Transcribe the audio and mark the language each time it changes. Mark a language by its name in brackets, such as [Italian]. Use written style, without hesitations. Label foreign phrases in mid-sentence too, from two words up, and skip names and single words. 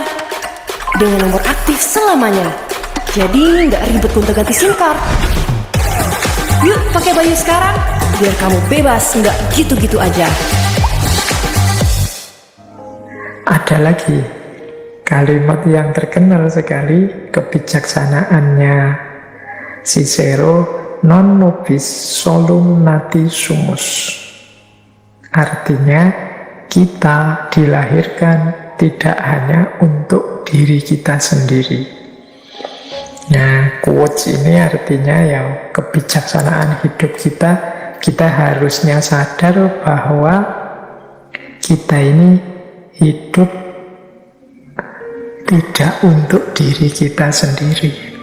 [Indonesian] Dengan nomor aktif selamanya. Jadi nggak ribet gonta-ganti SIM card. Yuk pakai Bayu sekarang, biar kamu bebas nggak gitu-gitu aja. Ada lagi kalimat yang terkenal sekali, kebijaksanaannya Cicero, [Latin] non nobis solum nati sumus. [Indonesian] Artinya, kita dilahirkan tidak hanya untuk diri kita sendiri. Nah, quotes ini artinya ya kebijaksanaan hidup kita. Kita harusnya sadar bahwa kita ini hidup tidak untuk diri kita sendiri.